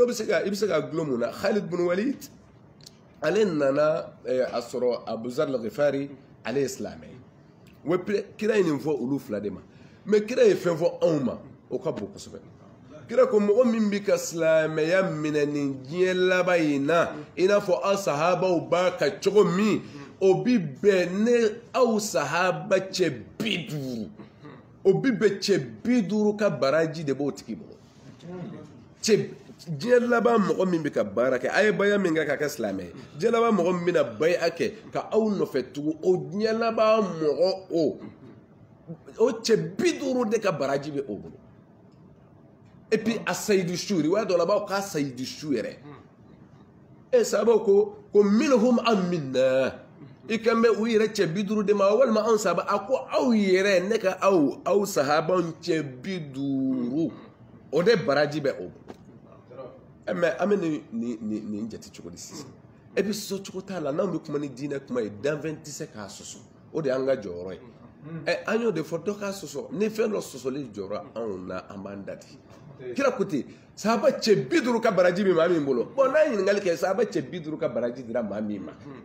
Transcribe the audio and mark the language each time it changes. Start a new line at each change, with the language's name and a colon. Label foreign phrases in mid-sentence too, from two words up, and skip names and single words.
Bambara: bɛ se ka i bɛ se ka dulon mun na Khalid bin Walid ale nana a sɔrɔ Abu Zar al-Ghifari ale ye silamɛ ye wa kira ye nin fɔ olu fila de ma mais kira ye fɛn fɔ anw ma o ka bon kosɛbɛ kira ko mɔgɔ min bɛ ka silamɛya minɛ nin diɲɛ laban in na i n'a fɔ aw sahabaw b'a ka cogo min o bi bɛn ne aw sahaba cɛ 50 o bi bɛn cɛ 50 ka baraji de b'o tigi bolo diɲɛ laban mɔgɔ min bɛ ka baara kɛ a ye baya min kɛ k'a kɛ silamɛ ye diɲɛ laban mɔgɔ min bɛna baya kɛ ka aw nɔfɛ tugun o diɲɛ laban mɔgɔ o cɛ 50 de ka baraji bɛ o bolo
French: et puis
Bambara: a sayidu su riwaya dɔ la b'aw k'a sayidu su yɛrɛ sahabaw ko minhum an minna i kan bɛ u yɛrɛ cɛ 50 de ma walima anw sahaba a ko aw yɛrɛ ne ka aw sahabaw cɛ 50 o de baraji bɛ o bolo mais an bɛ nin jate cogo di sisan
French: et puis
Bambara: sɔsɔ cogo t'a la n'anw bɛ kuma ni diinɛ kuma ye danfɛn tɛ se k'a sɔsɔ o de y'an ka jɔyɔrɔ ye an y'o de fɔ dɔ k'a sɔsɔ ni fɛn dɔ sɔsɔli jɔra anw na an b'an da di kira ko ten sahaba cɛ 50 ka baraji bɛ maa min bolo bon n'an ye ɲininkali kɛ sahaba cɛ 50 ka baraji dira maa min ma